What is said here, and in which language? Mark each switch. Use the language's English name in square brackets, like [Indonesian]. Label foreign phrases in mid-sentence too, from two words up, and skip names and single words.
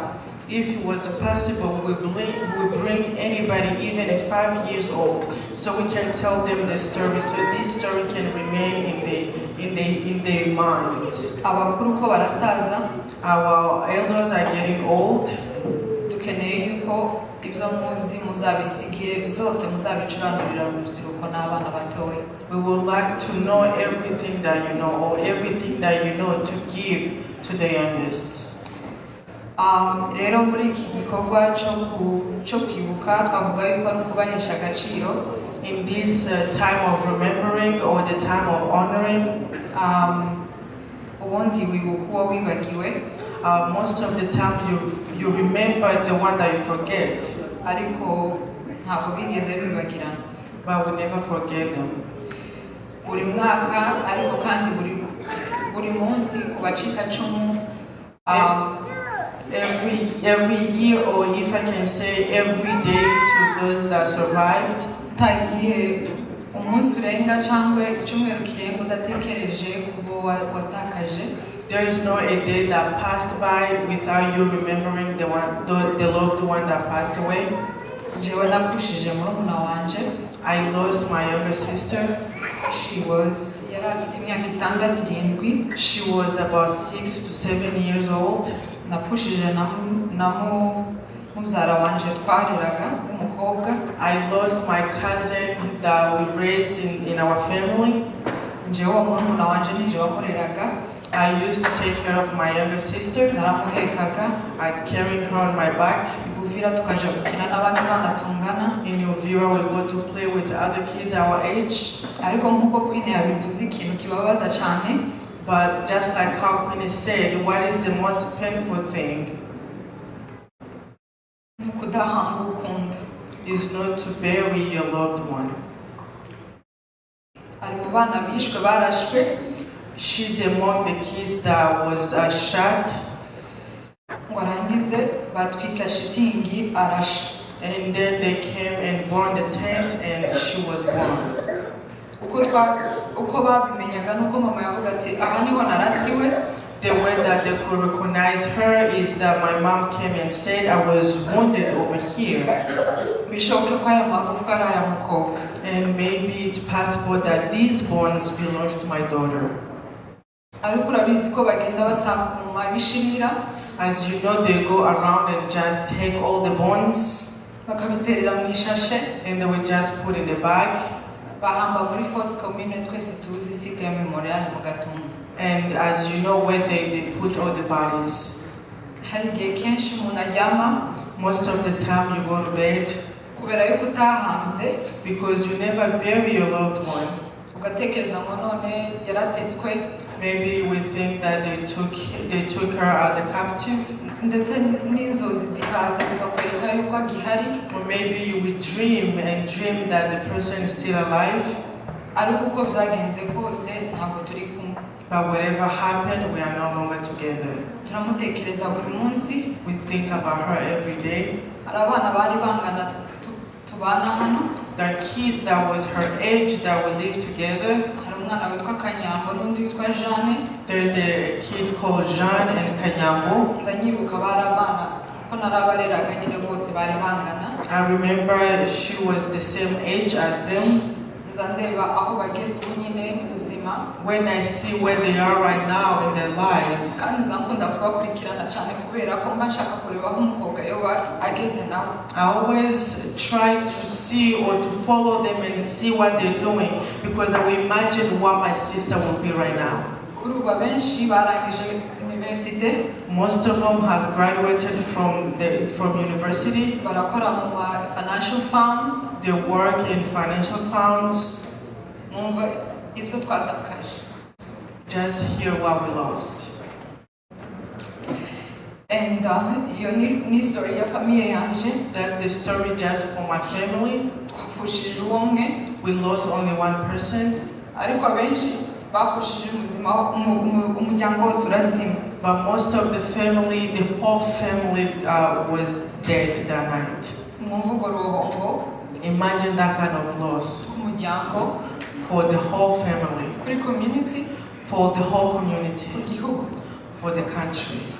[English] If it was possible, we bring anybody, even at 5 years old, so we can tell them the story, so this story can remain in their minds. [Rundi] Abakuru ko barasaza. [English] Our elders are getting old. [Rundi] Dukeneye yuko ibyo muzi muzabisigire byose muzabicuranurira urubyiruko n'abana batoya. [English] We would like to know everything that you know, or everything that you know, to give to the youngest. [Rundi] Rero muri iki gikorwa cyo kwibuka twavuga yuko ari ukubahesha agaciro. [English] In this time of remembering or the time of honoring, [Rundi] ubundi wibuka uwo wibagiwe. [English] Most of the time you remember the one that you forget. [Rundi] Ariko ntabwo bigeze bibagirana. [English] But we never forget them. [Rundi] Buri mwaka ariko kandi buri munsi kubacika cumu. [English] every year, or if I can say every day, to those that survived. [Rundi] Tagiye umunsi urenga cyangwa icyumweru kirenga udatekereje kubo watakaje. [English] There is no a day that passed by without you remembering the loved one that passed away. [Rundi] Jewe napfushije murumuna wanje. [English] I lost my younger sister. She was [Rundi] yari afite imyaka 6-7. [English] She was about 6 to 7 years old. [Rundi] Napfushije mubyara wanje twariraga umukobwa. [English] I lost my cousin that we raised in our family. [Rundi] Jewe murumuna wanje nije wamureraga. [English] I used to take care of my younger sister. [Rundi] Naramuhekaga. [English] I carried her on my back. [Rundi] Uvira tukaja gukina n'abandi bana tungana. [English] In Uvira we go to play with other kids our age. [Rundi] Ariko nkuko Queen yabivuze ikintu kibabaza cyane. [English] But just like how Queen said, what is the most painful thing? [Rundi] Nukudahanga ukunda. [English] Is not to bury your loved one. [Rundi] Ari mu bana bishwe barashwe. [English] She's among the kids that was shot. [Rundi] Ngwarangize batwika shitingi arasha. [English] And then they came and burned the tent and she was burned. [Rundi] Uko babimenyaga nuko mama yavuga ati aha niho narasiwe. [English] The way that they could recognize her is that my mom came and said I was wounded over here. [Rundi] Bishoboke ko aya magufwa ari aya mukobwa. [English] And maybe it's possible that these bones belongs to my daughter. [Rundi] Ariko urabizi ko bagenda basakuma bishirira. [English] As you know, they go around and just take all the bones. [Rundi] Bakabiterera mu ishashe. [English] And they would just put in a bag. [Rundi] Bahamba muri First Commune twese tuzi site ya memorial mu Gatumba. [English] And as you know, where they put all the bodies. [Rundi] Hari igihe kenshi umuntu aryama. [English] Most of the time you go to bed. [Rundi] Kubera yuko utahanze. [English] Because you never bury your loved one. [Rundi] Ugatekereza ngo none yaratetswe. [English] Maybe we think that they took her as a captive. [Rundi] Ndetse n'inzozi zikaza zikakwereka yuko agihari. [English] Or maybe you would dream that the person is still alive. [Rundi] Ariko uko byagenze kose ntabwo turi kumwe. [English] But whatever happened, we are no longer together. [Rundi] Turamutekereza buri munsi. [English] We think about her every day. [Rundi] Hari abana bari bangana tubana hano. [English] The kids that was her age that we live together. [Rundi] Hari umwana witwa Kanyambo n'undi witwa Jeanne. [English] There is a kid called Jean and Kanyambo. [Rundi] Nzanyibuka bari abana ko narabareraga nyine bose bari bangana. [English] I remember she was the same age as them. [Rundi] Nzandeba aho bageze ubu nyine mu buzima. [English] When I see where they are right now in their lives. [Rundi] Kandi nzakunda kubakurikirana cyane kubera ko mba nshaka kureba aho umukobwa yoba ageze nawe. [English] I always try to see or to follow them and see what they're doing because I will imagine what my sister will be right now. [Rundi] Kuri ubu benshi barangije university. [English] Most of them has graduated from university. [Rundi] Barakora mu [English] financial firms. They work in financial firms. [Rundi] Ibyo twatakaje. [English] Just hear what we lost. [Rundi] And iyo ni story ya famille yanje. [English] That's the story just for my family. [Rundi] Twafushije umwe. [English] We lost only one person. [Rundi] Ariko abenshi bafushije umuzima umuryango wose urazima. [English] But most of the family, the whole family was dead that night. Imagine that kind of loss. For the whole family. For the whole community. For the country.